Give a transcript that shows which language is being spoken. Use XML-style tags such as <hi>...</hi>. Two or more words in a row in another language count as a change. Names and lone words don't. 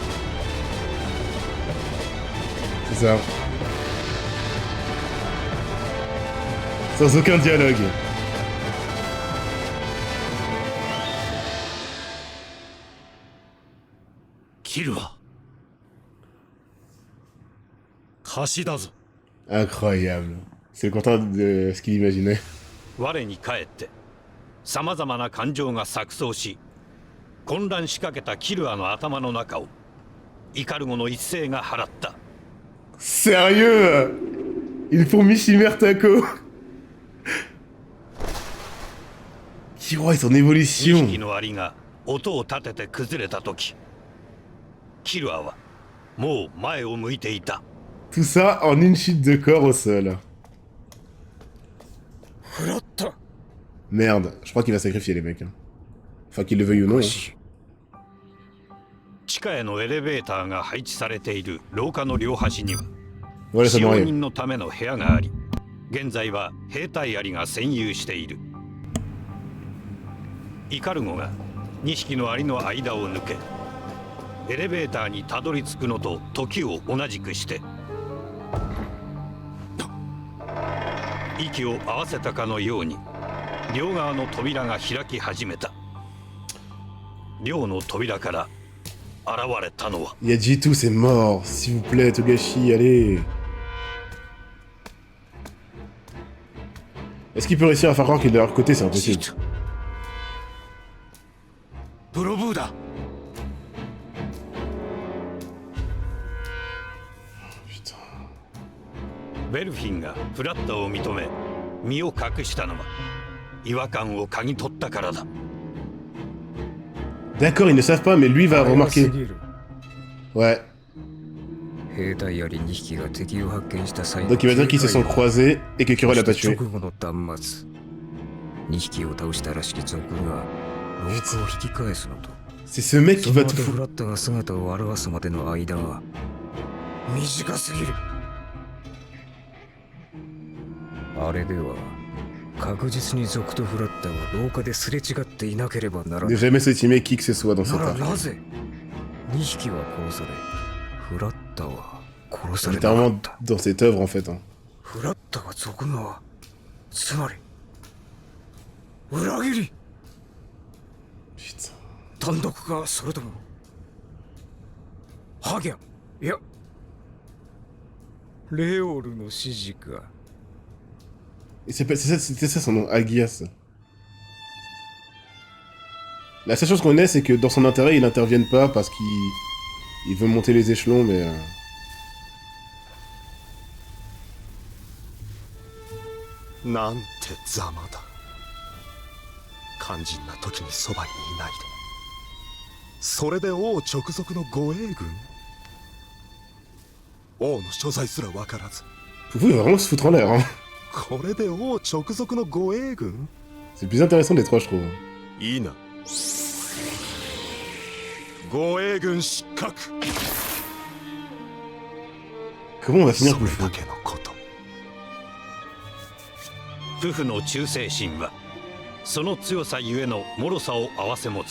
<fr>C'est ça. Sans aucun dialogue. Killua. Incroyable. C'est le contraire de ce qu'il imaginait.</fr> <ja>我に返ってさまざまな感情が錯綜し混乱しかけたキルアの頭の中をイカルゴの一斉が払った。</ja> <fr>Sérieux? Une fourmi chimère taco. Killua et son 2 évolution.</fr> <ja>匹のアリが音を立てて崩れた時キルアはもう前を向いていた。</ja> <fr>Tout ça en une chute de corps au sol. Merde, je crois qu'il va sacrifier les mecs. Hein. Enfin, qu'il le veuille ou non. Hein.</fr> <ja>地下へのエレベーターが配置されている廊下の両端には</ja> <fr>Voilà,</fr> <ja>使</ja> <fr>ça</fr> <ja>用</ja> <fr>m'arrive.</fr> <ja>人のための部屋があり現在は兵隊アリが占有している。イカルゴが2匹のアリの間を抜けエレベーターにたどり着くのと時を同じくして息を合わせたかのように両側の扉が開き始めた。両の扉から現れたのは</ja> <fr>Il y a G2, c'est mort. S'il vous plaît, Togashi, allez. Est-ce qu'il peut réussir à faire croire qu'il est de leur côté? C'est impossible.</fr> <ja>プロブーだ。</ja> <fr>Putain.</fr> <ja>ベルフィンがフラットを認め身を隠したのは違和感を嗅ぎ取ったからだ。</ja> <fr>D'accord, ils ne savent pas, mais lui va remarquer. Ouais. Donc il va dire qu'ils se sont croisés et que Killua l'a pas tué. C'est ce mec qui va tout foutre.</fr> <ja>確実に族とフラッタは廊下ですれ違っていなければならな</ja> <fr>Ne</fr> <ja>い。</ja> <fr>jamais sous-estimer qui que ce soit dans cet</fr> <ja>なら</ja> <fr>arc.</fr> <ja>なぜ2匹は殺され、フラッタは殺されなか</ja> <fr>Littéralement</fr> <ja>った。</ja> <fr>dans cette œuvre en fait. Hein.</fr> <ja>フラッタが族側、つまり裏切り。</ja> <fr>Putain.</fr> <ja>単独かそれともハギャン、いやレオルの指示か。</ja> <fr>Et c'était ça son nom, Agias. La seule chose qu'on ait, c'est que dans son intérêt, il n'intervienne pas parce qu'il veut monter les échelons, mais...</fr> <ja>なんてざまだ。肝心な時にそばにいないで。それで王直属の護衛軍？王の所在すらわからず。</ja> <fr>Poufou, il va vraiment se foutre en l'air, hein.</fr> <ja>これで王直属の護衛軍？</ja> <fr>C'est le plus intéressant des trois, je trouve.</fr> <ja>いいな。護衛軍失格。</ja> <fr>Comment on va finir</fr> <ja>それ</ja> <fr>Poufou?</fr> <ja>だけのこと。プフの忠誠心はその強さゆえの脆さを併せ持つ。</ja>